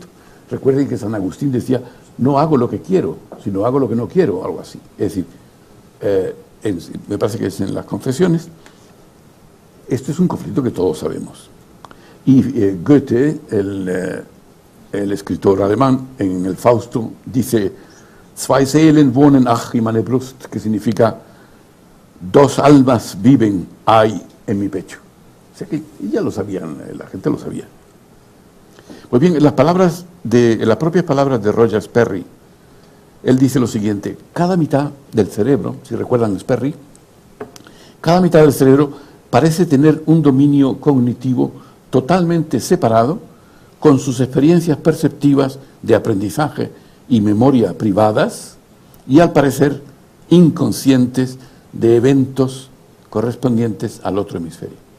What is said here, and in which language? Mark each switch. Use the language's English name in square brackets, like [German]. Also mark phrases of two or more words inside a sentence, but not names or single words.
[Spanish] Recuerden que San Agustín decía, no hago lo que quiero, sino hago lo que no quiero, algo así. Es decir, me parece que es en las Confesiones. Esto es un conflicto que todos sabemos. Y Goethe, el escritor alemán, en el Fausto, dice, [German] zwei Seelen wohnen ach in meine Brust, [Spanish] que significa, dos almas viven hay en mi pecho. O sea que ya lo sabían, la gente lo sabía. Pues bien, en las propias palabras de Roger Sperry, él dice lo siguiente: cada mitad del cerebro, si recuerdan Sperry, cada mitad del cerebro parece tener un dominio cognitivo totalmente separado, con sus experiencias perceptivas de aprendizaje y memoria privadas, y al parecer inconscientes de eventos correspondientes al otro hemisferio.